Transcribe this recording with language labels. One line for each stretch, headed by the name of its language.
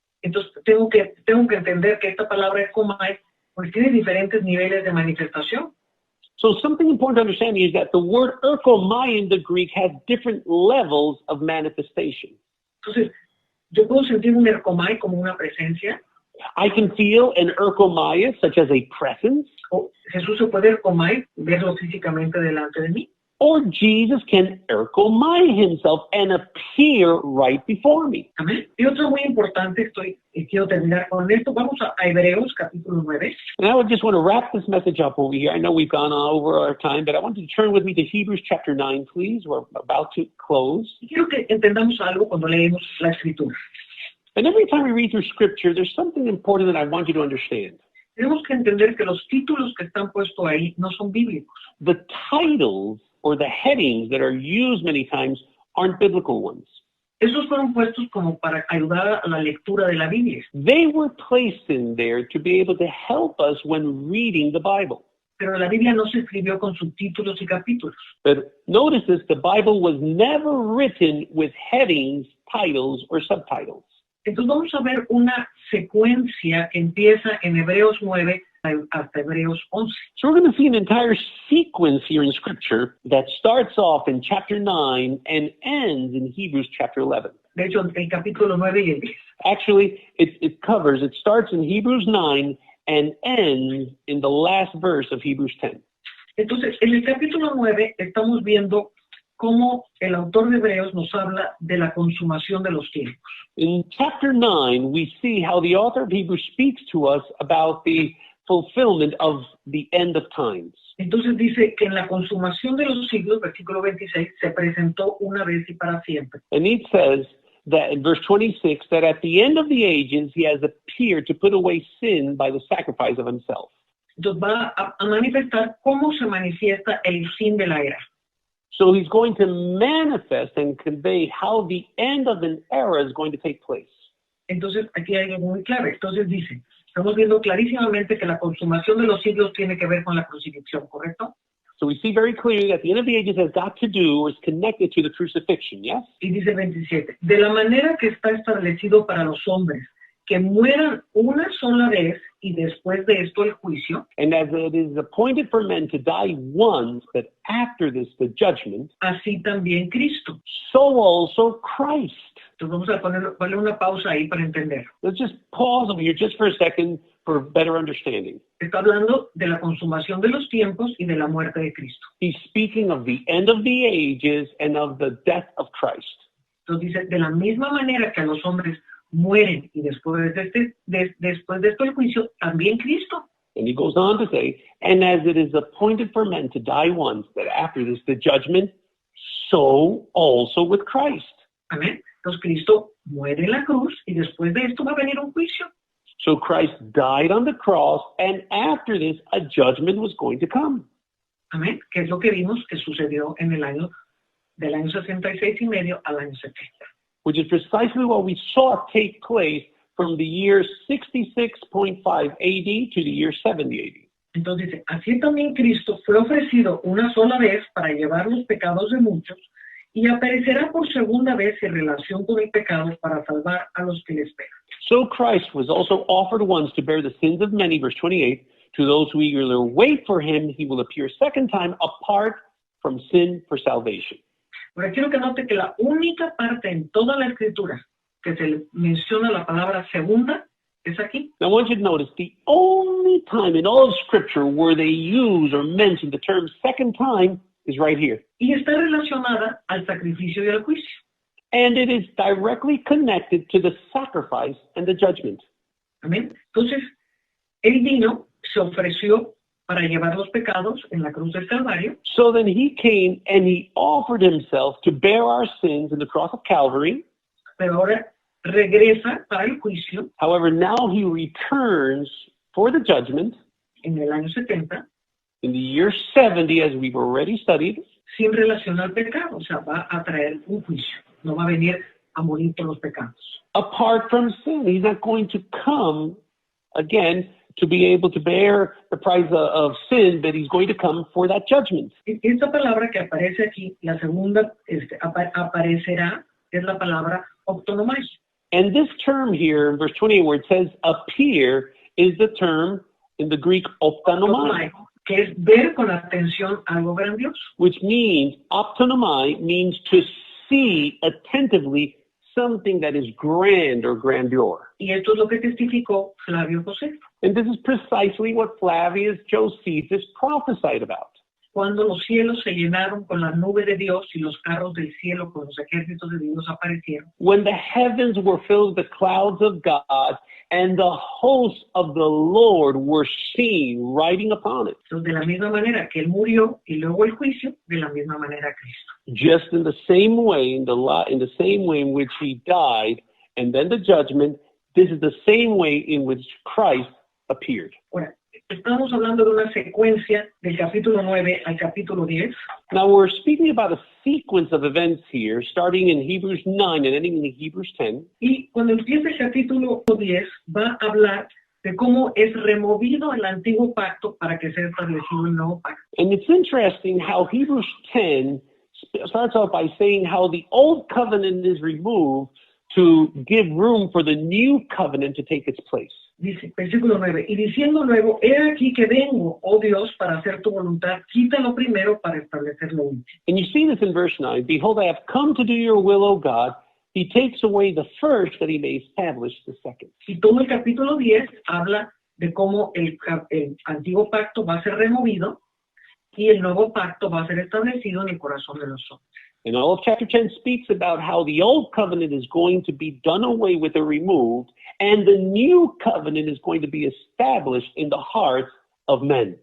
Spanish: Entonces tengo que entender que esta palabra erkomai pues tiene diferentes niveles de manifestación.
English: So something important to understand is that the word erkomai in the Greek has different levels of manifestation.
Spanish: Entonces, yo puedo sentir un erkomai como una presencia,
English: I can feel an erkomai such as a presence,
Spanish: o Jesús se puede erkomai, verlo físicamente delante de mí.
English: or Jesus can erkomai himself and appear right before me.
Spanish: Amén. Y otro muy importante, quiero terminar con esto, vamos a Hebreos capítulo 9.
English: And I would just want to wrap this message up over here. I know we've gone over our time, but I want you to turn with me to Hebrews chapter 9, please. We're about to close.
Spanish: Y quiero que entendamos algo cuando leemos la Escritura.
English: And every time we read through Scripture, there's something important that I want you to understand.
Spanish: Tenemos que entender que los títulos que están puestos ahí no son bíblicos.
English: The titles or the headings that are used many times aren't biblical ones.
Spanish: Esos fueron puestos como para ayudar a la lectura de la Biblia.
English: They were placed in there to be able to help us when reading the Bible.
Spanish: Pero la Biblia no se escribió con subtítulos y capítulos.
English: But notice this, the Bible was never written with headings, titles, or subtitles.
Spanish: Entonces vamos a ver una secuencia que empieza en Hebreos 9 hasta Hebreos 11.
English: So we're going to see an entire sequence here in Scripture that starts off in chapter 9 and ends in Hebrews chapter 11.
Spanish: De hecho, el capítulo 9 y el 10.
English: Actually, it starts in Hebrews 9 and ends in the last verse of Hebrews 10.
Spanish: Entonces, en el capítulo 9 estamos viendo cómo el autor de Hebreos nos habla de la consumación de los tiempos.
English: In chapter 9, we see how the author of Hebrews speaks to us about the fulfillment of the end of times.
Spanish: Entonces dice que en la consumación de los siglos, versículo 26, se presentó una vez y para siempre.
English: And it says that in verse 26, that at the end of the ages, he has appeared to put away sin by the sacrifice of himself.
Spanish: Entonces va a manifestar cómo se manifiesta el fin de la era.
English: So he's going to manifest and convey how the end of an era is going to take place.
Spanish: Entonces aquí hay algo muy clave. Entonces dice, estamos viendo clarísimamente que la consumación de los siglos tiene que ver con la crucifixión, ¿correcto?
English: So we see very clearly that the end of the ages has got to do or is connected to the crucifixion, yes?
Spanish: Y dice 27, de la manera que está establecido para los hombres, que mueran una sola vez y después de esto el juicio,
English: And as it is appointed for men to die once, but after this the judgment,
Spanish: así también Cristo.
English: so also Christ.
Spanish: Entonces vamos a ponerle una pausa ahí para entender.
English: Let's just pause over here just for a second for better understanding.
Spanish: Está hablando de la consumación de los tiempos y de la muerte de Cristo.
English: He's speaking of the end of the ages and of the death of Christ.
Spanish: Entonces dice, de la misma manera que a los hombres mueren y después de esto el juicio, también Cristo.
English: And he goes on to say, and as it is appointed for men to die once, but after this the judgment, so also with Christ.
Spanish: Amén. Entonces Cristo muere en la cruz y después de esto va a venir un juicio.
English: So Christ died on the cross, and after this a judgment was going to come.
Spanish: Amén. Que es lo que vimos que sucedió en el año del año 66 y medio al año 70.
English: Which is precisely what we saw take place from the year 66.5 AD to the year 70 AD.
Spanish: Entonces dice, así también Cristo fue ofrecido una sola vez para llevar los pecados de muchos y aparecerá por segunda vez en relación con el pecado para salvar a los que le esperan.
English: So Christ was also offered once to bear the sins of many, verse 28. To those who eagerly wait for him, he will appear a second time apart from sin for salvation.
Spanish: Ahora quiero que note que la única parte en toda la escritura que se le menciona la palabra segunda es aquí.
English: Now I want you to notice the only time in all of Scripture where they use or mention the term second time is right here.
Spanish: Y está relacionada al sacrificio y al juicio.
English: And it is directly connected to the sacrifice and the judgment.
Spanish: Amén. Entonces, él vino, se ofreció para llevar los pecados en la cruz del Calvario.
English: So then he came and he offered himself to bear our sins in the cross of Calvary.
Spanish: Pero ahora regresa para el juicio
English: However, now he returns for the judgment
Spanish: en el año 70
English: in the year 70, as we've already studied,
Spanish: sin relación al pecado, o sea, va a traer un juicio, no va a venir a morir por los pecados.
English: apart from sin. He's not going to come again to be able to bear the price of sin, but he's going to come for that judgment.
Spanish: Esta palabra que aparece aquí, la segunda aparecerá, es la palabra optonomai.
English: And this term here in verse 28 where it says appear is the term in the Greek optonomai,
Spanish: Que es ver con atención algo grandioso.
English: which means optonomai means to see attentively something that is grand or grandeur.
Spanish: Y esto es lo que testificó Flavio Josefo.
English: And this is precisely what Flavius Josephus prophesied about.
Spanish: Cuando los cielos se llenaron con la nube de Dios y los carros del cielo con los ejércitos de Dios aparecieron.
English: When the heavens were filled with the clouds of God and the hosts of the Lord were seen riding upon it.
Spanish: Entonces, de la misma manera que Él murió y luego el juicio, de la misma manera Cristo.
English: Just in the same way, in the same way in which he died and then the judgment, this is the same way in which Christ appeared.
Spanish: Ahora, estamos hablando de una secuencia del capítulo 9 al capítulo 10.
English: Now we're speaking about a sequence of events here, starting in Hebrews 9 and ending in Hebrews 10.
Spanish: Y cuando empieza el capítulo 10, va a hablar de cómo es removido el antiguo pacto para que sea establecido el nuevo pacto.
English: And it's interesting how Hebrews 10 starts off by saying how the old covenant is removed to give room for the new covenant to take its place.
Spanish: Dice, versículo 9, y diciendo luego, he aquí que vengo, oh Dios, para hacer tu voluntad, quítalo primero para establecer lo último.
English: And you see this in verse 9. Behold, I have come to do your will, O God. He takes away the first that he may establish the second.
Spanish: Y todo el capítulo 10 habla de cómo el antiguo pacto va a ser removido y el nuevo pacto va a ser establecido en el corazón de los hombres.
English: And all of chapter 10 speaks about how the old covenant is going to be done away with or removed, and the new covenant is going to be established in the hearts of men.